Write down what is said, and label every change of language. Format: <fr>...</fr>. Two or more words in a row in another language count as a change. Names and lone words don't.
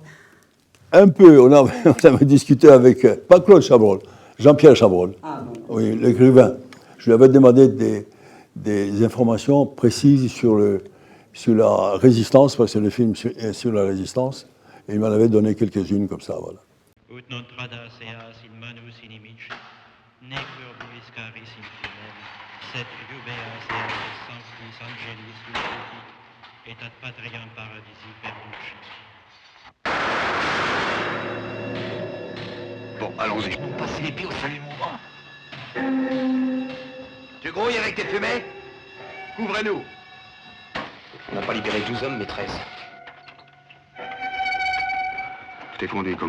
<fr>Un peu, on avait discuté avec, pas Claude Chabrol, Jean-Pierre Chabrol, oui, l'écrivain. Je lui avais demandé des informations précises sur la résistance, parce que le film est sur la résistance, et il m'en avait donné quelques-unes comme ça, voilà.</fr> <la>Ut non tradas eas in manus inimici, nec verbuis caris infimem, sed jubeas eas sanctis angelis lucifi, et ad patriam paradisi perduci.</la> <fr>Bon, allons-y. Passer l'épée au salut mouvant. Tu grouilles avec tes fumées? Couvrez-nous. On n'a pas libéré 12 hommes, maîtresse. T'es fondé comme...</fr>